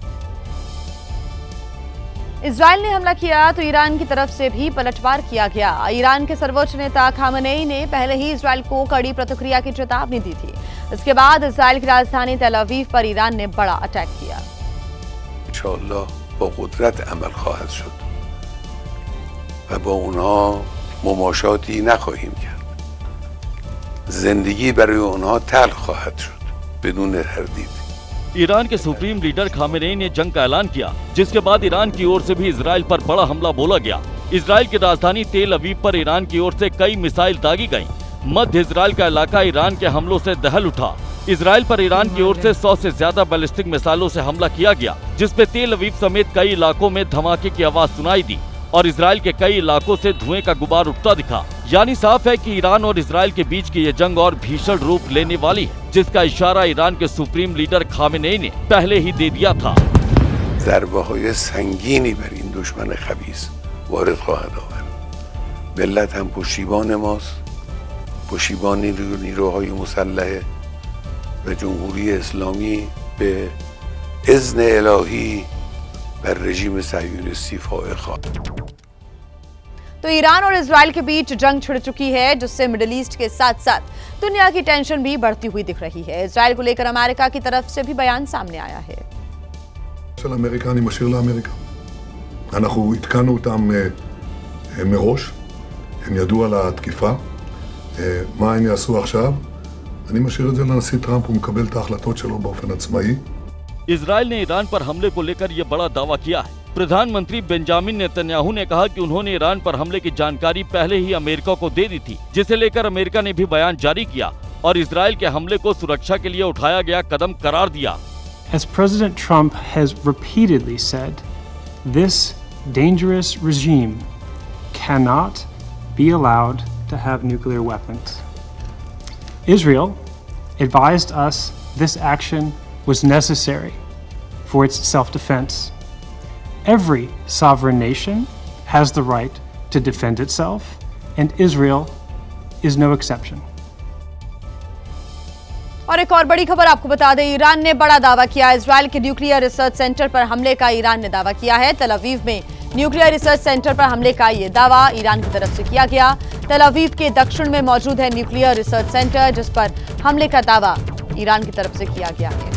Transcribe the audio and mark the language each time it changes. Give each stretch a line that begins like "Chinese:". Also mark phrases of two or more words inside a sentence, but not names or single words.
Hindi: इजरायल ने हमला किया तो ईरान की तरफ से भी पलटवार किया गया। ईरान के सर्वोच्च नेता खामेनेई ने पहले ही इजरायल को कड़ी प्रतिक्रिया की चेतावनी दी थी। इसके बाद इजरायल की राजधानी तेल अवीव पर ईरान ने बड़ा अटैक किया।
Persian: इंशाअल्लाह با قدرت عمل خواهد شد و با اونها مماشاتی نخواهیم کرد. زندگی برای اونها تلخ خواهد شد بدون تردید.
Hindi: ईरान के सुप्रीम लीडर खामेनेई ने जंग का ऐलान किया, जिसके बाद ईरान की ओर से भी इजरायल पर बड़ा हमला बोला गया। इजरायल की राजधानी तेल अवीव पर ईरान की ओर से कई मिसाइल दागी गईं। मध्य इजरायल का इलाका ईरान के हमलों से दहल उठा। इजरायल पर ईरान की ओर से 100 से ज्यादा बैलिस्टिक मिसाइलों से हमला किया गया, जिसमें तेल अवीव समेत कई इलाकों में धमाके की आवाज सुनाई दी और इजरायल के कई इलाकों से धुएं का गुबार उठता दिखा। यानी साफ है कि ईरान और इजरायल के बीच की ये जंग और भीषण रूप लेने वाली है, जिसका इशारा ईरान के सुप्रीम लीडर खामेनेई ने पहले ही दे दिया था।
Persian: ضربه‌های سنگینی بر این دشمن خبیث وارد خواهد آورد. ملت هم پشتیبان ماست، پشتیبان نیروهای مسلح و جمهوری اسلامی به اذن الهی بر رژیم صهیونیستی فائق خواهد.
Hindi: तो ईरान और इजराइल के बीच जंग छिड़ चुकी है, जिससे मिडिल ईस्ट के साथ साथ दुनिया की टेंशन भी बढ़ती हुई दिख रही है। इजराइल को लेकर अमेरिका की तरफ से भी बयान सामने आया है।
Hebrew: של אמריקה אני משאיר לאמריקה. אנחנו התקנו אותם מראש, הם ידעו על התקיפה. מה הם יעשו עכשיו? אני משאיר את זה לנשיא טראמפ, הוא מקבל את ההחלטות שלו באופן עצמאי.
Hindi: इजराइल ने ईरान पर हमले को लेकर यह बड़ा दावा किया है। प्रधानमंत्री बेंजामिन नेतन्याहू ने कहा कि उन्होंने ईरान पर हमले की जानकारी पहले ही अमेरिका को दे दी थी, जिसे लेकर अमेरिका ने भी बयान जारी किया और इजराइल के हमले को सुरक्षा के लिए उठाया गया कदम करार दिया।
English: As President Trump has repeatedly said, this dangerous regime cannot be allowed to have nuclear weapons. Israel advised us this action was necessary for its self-defense. Every sovereign nation has the right to defend itself, and Israel is no exception.
Hindi: और एक और बड़ी खबर आपको बता दें, ईरान ने बड़ा दावा किया। इजराइल के
English: nuclear research center
Hindi: पर हमले का ईरान ने दावा किया है। तेल अवीव में
English: nuclear research center
Hindi: पर हमले का ये दावा ईरान की तरफ से किया गया। तेल अवीव के दक्षिण में मौजूद है
English: nuclear research center,
Hindi: जिस पर हमले का दावा ईरान की तरफ से किया गया है।